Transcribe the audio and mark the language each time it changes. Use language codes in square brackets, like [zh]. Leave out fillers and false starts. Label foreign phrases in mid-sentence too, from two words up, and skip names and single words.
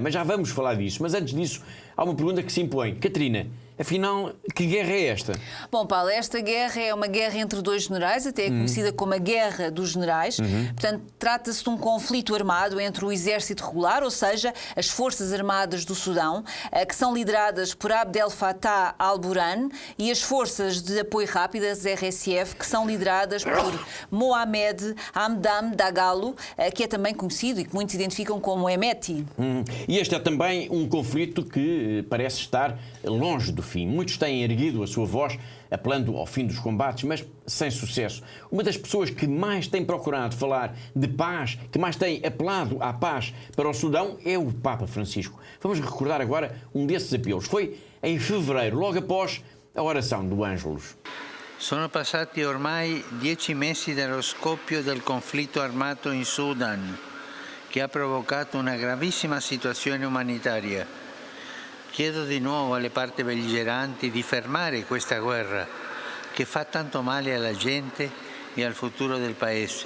[pt] Mas já vamos falar disso. Mas antes disso, há uma pergunta que se impõe. Catarina, afinal, que guerra é esta? Bom, Paulo, esta guerra é uma guerra entre 2 generais, até é conhecida como a Guerra dos Generais. Portanto, trata-se de um conflito armado entre o exército regular, ou seja, as Forças Armadas do Sudão, que são lideradas por Abdel Fattah al-Burhan, e as Forças de Apoio Rápido, as RSF, que são lideradas por Mohamed Hamdan Dagalo, que é também conhecido e que muitos identificam como Hemeti. E este é também um conflito que parece estar longe do fim. Muitos têm erguido a sua voz apelando ao fim dos combates, mas sem sucesso. Uma das pessoas que mais tem procurado falar de paz, que mais tem apelado à paz para o Sudão, é o Papa Francisco. Vamos recordar agora um desses apelos. Foi em fevereiro, logo após a oração do Ângelus. [it] Sono passati ormai 10 mesi dallo scoppio del conflitto armato in Sudan, che ha provocato una gravissima situazione umanitaria. Chiedo di nuovo alle parti belligeranti di fermare questa guerra che fa tanto male alla gente e al futuro del Paese.